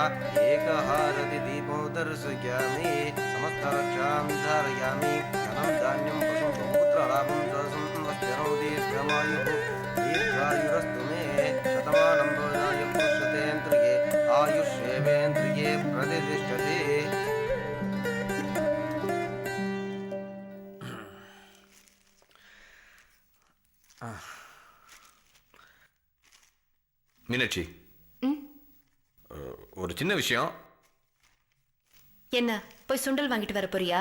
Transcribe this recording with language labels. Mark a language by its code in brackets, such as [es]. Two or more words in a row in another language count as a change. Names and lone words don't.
[sa] एकहारति दीपो दर्शयामि, समस्तरक्षां धारयामि, धनं धान्यं पशुं पुत्रलाभं संवत्सरो दीर्घमायुः दीर्घायुरस्तु मे। शतमानं भवनाय पुष्यतेन्द्रिये आयुष्येवेन्द्रिये प्रतिष्ठते। [ta] மீனாட்சி, ஒரு சின்ன விஷயம். என்ன, போய் சுண்டல் வாங்கிட்டு வர போறியா?